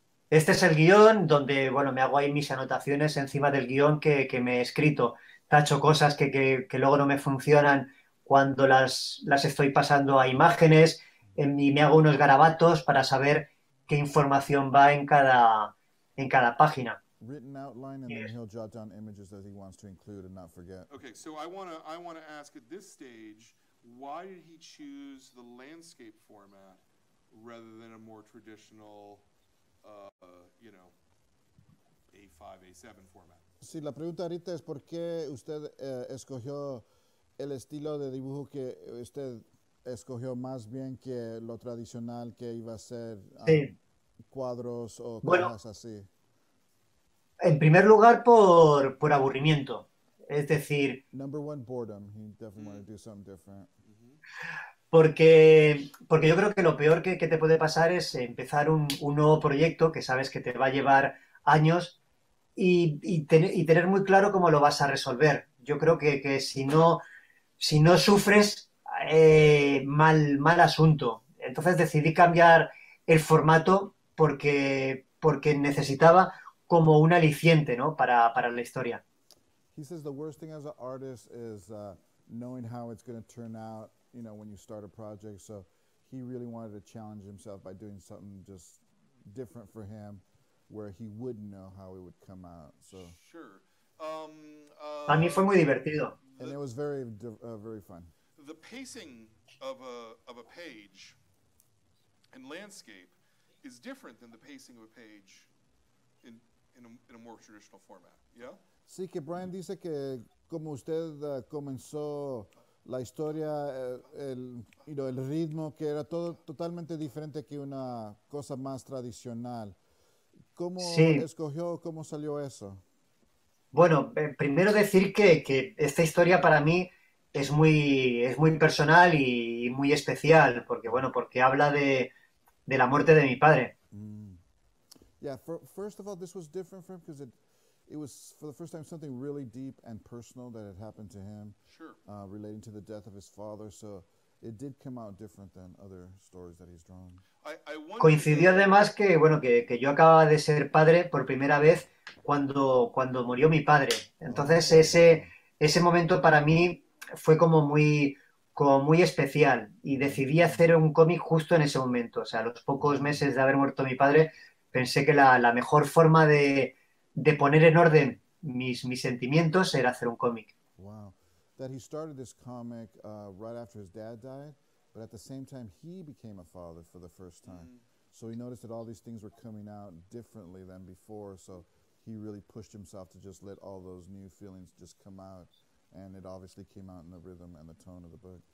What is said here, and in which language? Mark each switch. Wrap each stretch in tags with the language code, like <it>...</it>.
<es>Este es el guión donde, me hago ahí mis anotaciones encima del guión que me he escrito. Tacho cosas que luego no me funcionan cuando las estoy pasando a imágenes y me hago unos garabatos para saber qué información va en cada página.</es> <en>Written outline, and then he'll jot down images that he wants to include and not forget. Okay, so I want to ask at this stage, why did he choose the landscape format rather than a more traditional, you know, A5, A7 format?</en> <es>Sí, la pregunta ahorita es por qué usted escogió el estilo de dibujo que usted escogió más bien que lo tradicional que iba a ser Sí. cuadros o Bueno, cajas así. en primer lugar por aburrimiento. Es decir,</es> <en>Number one, boredom. He definitely wanted to do something different.</en> <es>porque yo creo que lo peor que te puede pasar es empezar un nuevo proyecto que sabes que te va a llevar años y tener muy claro cómo lo vas a resolver. Yo creo que si no sufres, mal asunto. Entonces decidí cambiar el formato porque necesitaba como un aliciente, ¿no? Para la historia.</es> <en>He says the worst thing as an artist is knowing how it's going to turn out, you know, when you start a project. So he really wanted to challenge himself by doing something just different for him where he wouldn't know how it would come out. So Sure.</en> <es>A mí fue muy divertido.</es> <en>and it was very very fun. The pacing of a page in landscape is different than the pacing of a page in a more traditional format. Yeah?</en> <es>Sí, que Brian dice que como usted comenzó la historia,</es> <en>you know,</en> <es>el ritmo, que era todo totalmente diferente que una cosa más tradicional. ¿Cómo Sí, escogió, cómo salió eso? bueno, primero decir que esta historia para mí es muy personal y muy especial, porque bueno, porque habla de la muerte de mi padre. Mm.</es> <en>Yeah, first of all, this was different for him because it was for the first time something really deep and personal that had happened to him, Sure. relating to the death of his father. So it did come out different than other stories that he's drawn. I wonder</en> <es>Coincidió</es> <en>though.</en> <es>además que, bueno, que yo acababa de ser padre por primera vez cuando murió mi padre. Entonces ese momento para mí fue como muy especial y decidí hacer un cómic justo en ese momento. O sea, a los pocos meses de haber muerto mi padre, pensé que la mejor forma de poner en orden mis sentimientos era hacer un cómic.</es> <en>Wow. That he started this comic right after his dad died, but at the same time, he became a father for the first time. So he noticed that all these things were coming out differently than before. So he really pushed himself to just let all those new feelings just come out. And it obviously came out in the rhythm and the tone of the book.</en>